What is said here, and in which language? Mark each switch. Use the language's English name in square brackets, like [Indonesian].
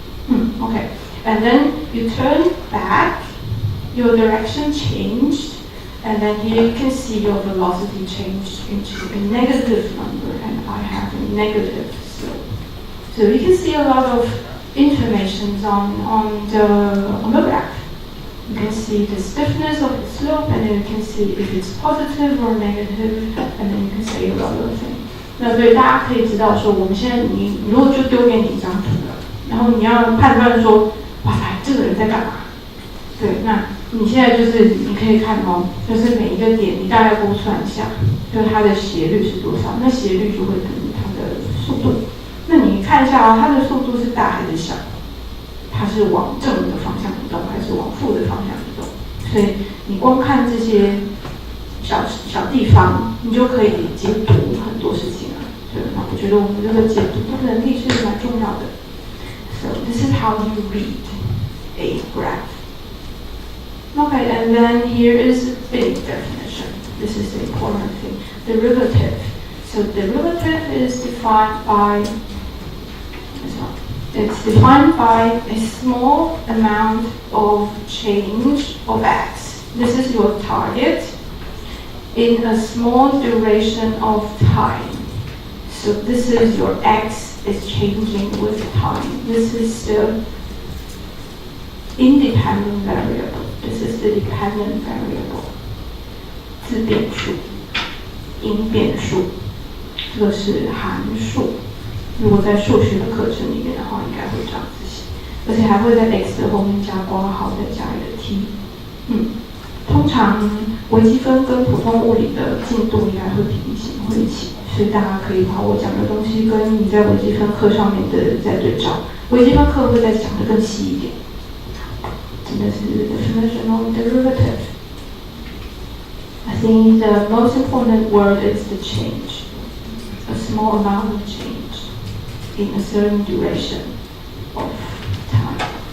[English] Okay, and then you turn back, your direction changed, and then here you can see your velocity changed into a negative number, and I have a negative slope. So you can see a lot of information on the graph. You can see the stiffness of the slope, and then you can see if it's positive or negative, and then you can say a lot of things. [Chinese] 那所以大家可以知道说，我们现在你如果就丢给你一张图了，然后你要判断说，哇塞，这个人在干嘛？对，那你现在就是你可以看哦，就是每一个点你大概估算一下，就是它的斜率是多少，那斜率就会等于它的速度。那你看一下哦，它的速度是大还是小？它是往正的方向移动还是往负的方向移动？所以你光看这些小地方，你就可以解读很多事情了。对，那我觉得我们这个解读的能力是蛮重要的。 [English] So this is how you read a graph. Okay, and then here is a big definition. This is the important thing. Derivative. So derivative is defined by this one. It's defined by a small amount of change of x. This is your target in a small duration of time. So this is your x is changing with time. This is the independent variable. This is the dependent variable. [Chinese] 自变数、因变数，这个是函数。如果在数学的课程里面的话，应该会这样子写，而且还会在 x 的后面加括号，再加一个 t。通常微积分跟普通物理的进度应该会平行，会一起，所以大家可以把我讲的东西跟你在微积分课上面的再对照。微积分课会再讲得更细一点。真的是 [English] definition of derivative. I think the most important word is the change, a small amount of change in a certain duration of time.